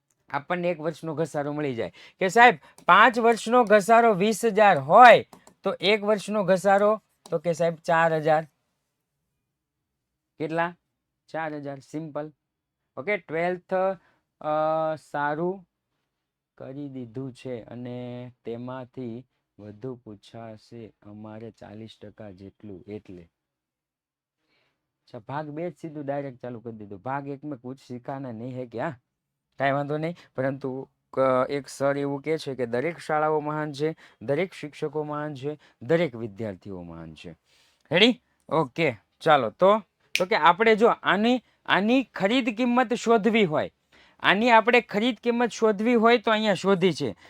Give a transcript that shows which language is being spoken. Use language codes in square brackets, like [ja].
[gu] આપણને 1 વર્ષનો ઘસારો મળી જાય કે સાહેબ 5 વર્ષનો ઘસારો 20,000 હોય તો 1 વર્ષનો ઘસારો તો કે સાહેબ 4,000. કેટલા? 4,000. સિમ્પલ. ઓકે 12th સારું કરી દીધું છે અને તેમાંથી વધુ પૂછાશે અમારે 40% જેટલું, એટલે ભાગ 2 જ સીધું ડાયરેક્ટ ચાલુ કરી દીધું. [hi] ભાગ 1 में कुछ सीखाना नहीं है क्या? [gu] કાંઈ વાંધો નહીં, પરંતુ એક સર એવું કહે છે કે દરેક શાળાઓ મહાન છે, દરેક શિક્ષકો મહાન છે, દરેક વિદ્યાર્થીઓ મહાન છે. રેડી? ઓકે ચાલો. તો કે આપણે જો આની ખરીદ કિંમત શોધવી હોય, આની આપણે ખરીદ કિંમત શોધવી હોય તો અહીંયા શોધી છે.